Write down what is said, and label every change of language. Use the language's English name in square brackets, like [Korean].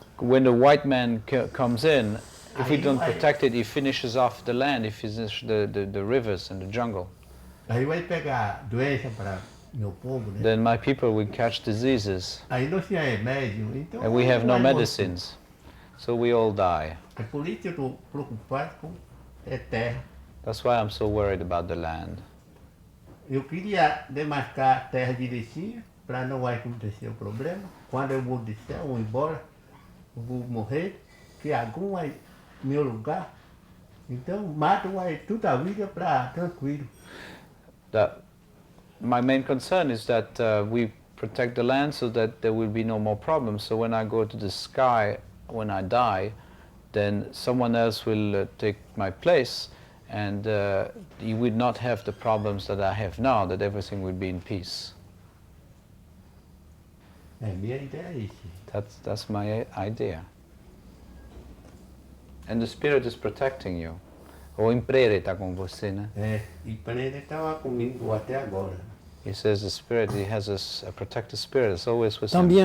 [English] When the white man comes in, if we don't protect it, he finishes off the land, he finishes the rivers and the jungle. [Portuguese] Aí vai pegar doença para meu povo, né? [English] Then my people will catch diseases, [Portuguese] Aí não tinha remédio, então... [English] and we have no [Portuguese] vai morrer. [English] medicines, so we all die. [Portuguese] É por isso que eu estou preocupado com a terra. [English] That's why I'm so worried about the land. [Portuguese] Eu queria demarcar a terra direitinho, para não vai acontecer o problema. Quando eu vou descer, eu vou embora, eu vou morrer, que algum vai no meu lugar. Então, mato vai toda a vida para tranquilo. [English] My main concern is that we protect the land so that there will be no more problems. So when I go to the sky, when I die, then someone else will take my place, and you would not have the problems that I have now, that everything would be in peace. [Portuguese] É minha ideia é isso. [English] That's my idea. And the spirit is protecting you. [Portuguese] O Imprere está com você, né? É, e Pereira estava comigo até agora. [English] He says the spirit, he has a protective spirit, it's always with him.